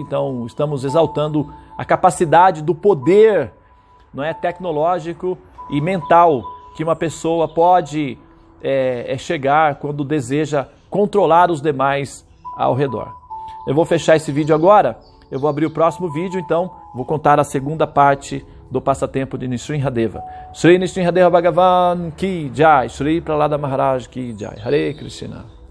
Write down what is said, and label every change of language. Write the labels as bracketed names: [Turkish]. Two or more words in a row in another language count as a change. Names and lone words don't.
[Portuguese] Então, estamos exaltando a capacidade do poder, não é, tecnológico e mental que uma pessoa pode chegar quando deseja controlar os demais ao redor. Eu vou fechar esse vídeo agora, eu vou abrir o próximo vídeo, então vou contar a segunda parte do passatempo de Nrsimhadeva. [Hindi] श्री नृसिंहदेव भगवान की जय, श्री प्रह्लाद महाराज की जय, हरे कृष्ण.